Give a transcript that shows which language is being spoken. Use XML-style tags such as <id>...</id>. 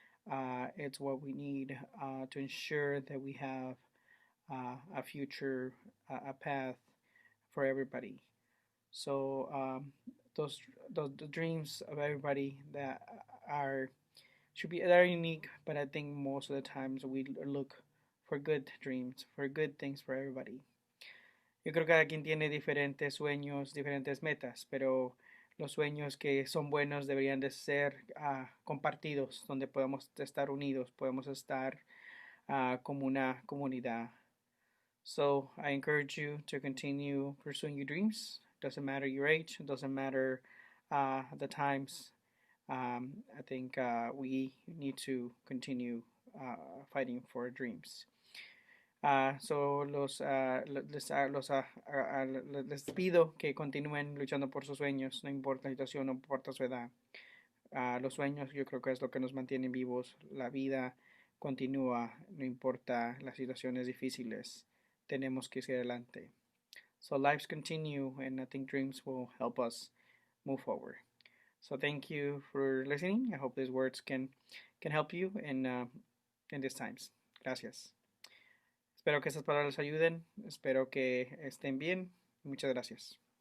<en>It's what we need to ensure that we have a future, a path for everybody. So the dreams of everybody that are unique, but I think most of the times we look for good dreams, for good things for everybody.</en> <es>Yo creo que cada quien tiene diferentes sueños, diferentes metas, pero los sueños que son buenos deberían de ser compartidos, donde podemos estar unidos, podemos estar como una comunidad.</es> <en>So I encourage you to continue pursuing your dreams. Doesn't matter your age, doesn't matter the times. I think we need to continue fighting for our dreams.</en> <es>So les pido que continúen luchando por sus sueños, no importa la situación, no importa su edad. Los sueños yo creo que es lo que nos mantiene vivos. La vida continúa, no importa las situaciones difíciles. Tenemos que seguir adelante.</es> <en>So lives continue, and I think dreams will help us move forward. So thank you for listening. I hope these words can help you in these times.</en> <es>Gracias. Espero que estas palabras les ayuden. Espero que estén bien. Muchas gracias.</es>